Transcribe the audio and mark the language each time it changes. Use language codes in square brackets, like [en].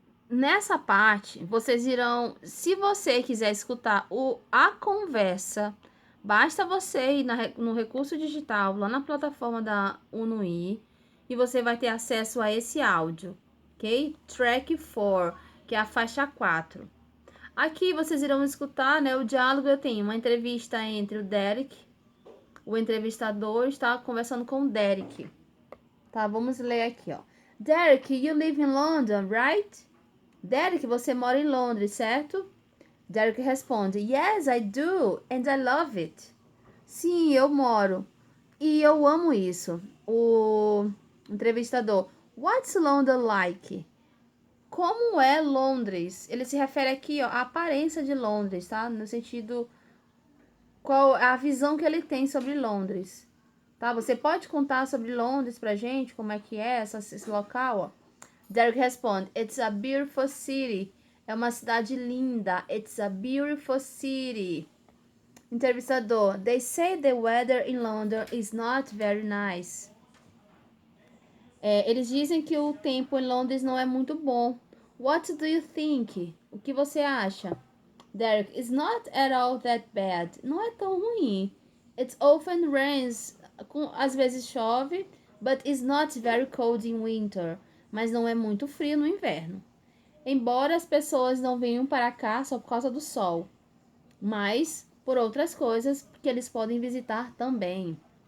[pt] Nessa parte, vocês irão, se você quiser escutar a conversa, basta você ir no recurso digital, lá na plataforma da UNUI, e você vai ter acesso a esse áudio, ok? Track 4, que é a faixa 4. Aqui vocês irão escutar, né, o diálogo. Eu tenho uma entrevista entre o Derek, o entrevistador está conversando com o Derek. Tá, vamos ler aqui, ó. [en] Derek, you live in London, right? [pt] Derek, você mora em Londres, certo? [en] Derek [pt] responde, [en] yes, I do, and I love it. [pt] Sim, eu moro. E eu amo isso. O entrevistador, [en] what's London like? [pt] Como é Londres? Ele se refere aqui, ó, à aparência de Londres, tá? No sentido, qual a visão que ele tem sobre Londres, tá? Você pode contar sobre Londres pra gente, como é que é esse local, ó? Derek responde, [en] it's a beautiful city. [pt] É uma cidade linda. [en] It's a beautiful city. [pt] Entrevistador, [en] they say the weather in London is not very nice. [pt] Eles dizem que o tempo em Londres não é muito bom. [en] What do you think? [pt] O que você acha? [en] Derek, it's not at all that bad. [pt] Não é tão ruim. [en] It often rains. [pt] Às vezes chove, [en] but it's not very cold in winter. [pt] Mas não é muito frio no inverno. Embora as pessoas não venham para cá só por causa do sol, mas por outras coisas que eles podem visitar também.